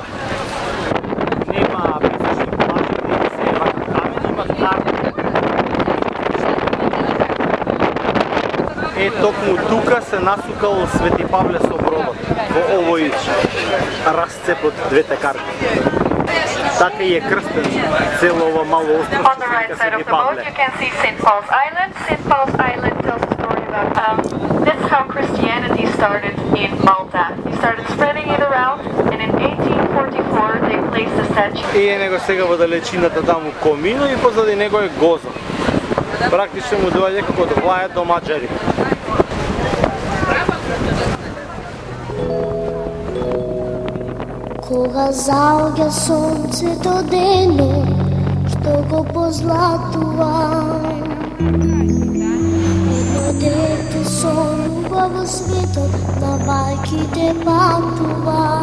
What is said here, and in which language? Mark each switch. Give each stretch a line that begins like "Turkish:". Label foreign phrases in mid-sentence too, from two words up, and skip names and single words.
Macedonian: Нема песачни плажи, нема се вака камен, има карта. Токму тука се насукал Свети Павле со бродот во овој расцеп од двете карти. Така и е крстен цело ова мало остров
English: On the right side of the boat you can see St. Paul's Island. St. Paul's Island tells a story about that's how Christianity started in Malta. He started spreading it around and in 1844 they placed a statue.
Macedonian: И е него сега во далечината таму Комино и позади него е Гозо. Практично му доаѓа како од Влаја до Маџари. Кога заоѓа сонцето денот, што го позлатува, едно дете сонува во светот, на бајките патува.